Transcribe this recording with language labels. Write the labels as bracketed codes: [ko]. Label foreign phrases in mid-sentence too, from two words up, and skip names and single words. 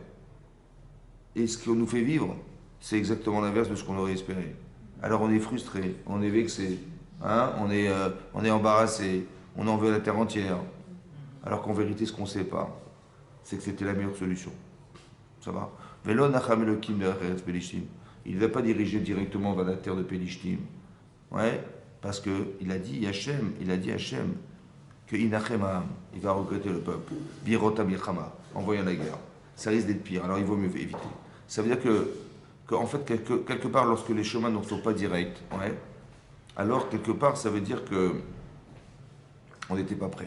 [fr] Et ce qu'on nous fait vivre, c'est exactement l'inverse de ce qu'on aurait espéré. Alors on est frustré, on est vexé, hein, on est embarrassé, on en veut la terre entière. Alors qu'en vérité, ce qu'on ne sait pas, c'est que c'était la meilleure solution. Ça va? [he] ולא נחם אלוקים דארץ פלשתים. [fr] Il ne va pas diriger directement vers la terre de Pelishtim. Ouais, parce qu'il a dit Hachem, que [he] ינחם העם, [fr] il va regretter le peuple. [he] בראותם מלחמה, [fr] en voyant la guerre. Ça risque d'être pire, alors il vaut mieux éviter. Ça veut dire en fait, quelque part, lorsque les chemins ne sont pas directs, ouais, alors quelque part, ça veut dire que on n'était pas prêt.